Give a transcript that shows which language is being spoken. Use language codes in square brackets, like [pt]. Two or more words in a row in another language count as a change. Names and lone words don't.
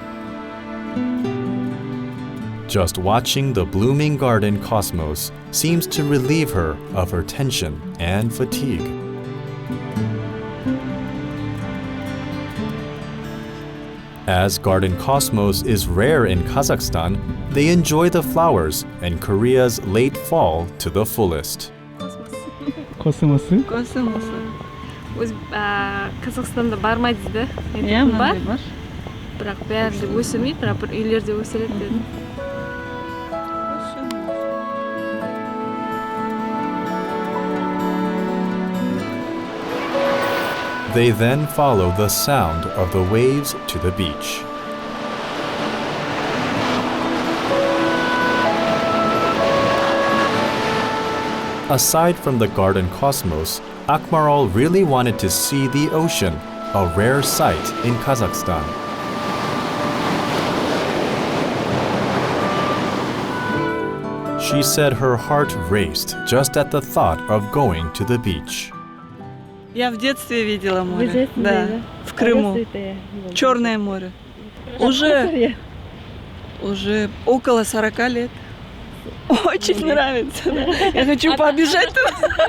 [en] Just watching the blooming garden Cosmos seems to relieve her of her tension and fatigue. As garden Cosmos is rare in Kazakhstan, they enjoy the flowers and Korea's late fall to the fullest. [ko] 코스모스? [kk] Космос. Қазақстанда бармайды да. Иә, мынандай бар. Бірақ бәрінде өсірмейді, бірақ бір үйлерде өсіреді деді. [en] They then follow the sound of the waves to the beach. Aside from the garden Cosmos, Akmarul really wanted to see the ocean, a rare sight in Kazakhstan. She said her heart raced just at the thought of going to the beach. [ru] Я в детстве видела море. Да, в Крыму. Черное море. Уже около 40 лет. Очень нравится. Да. Я хочу побежать туда.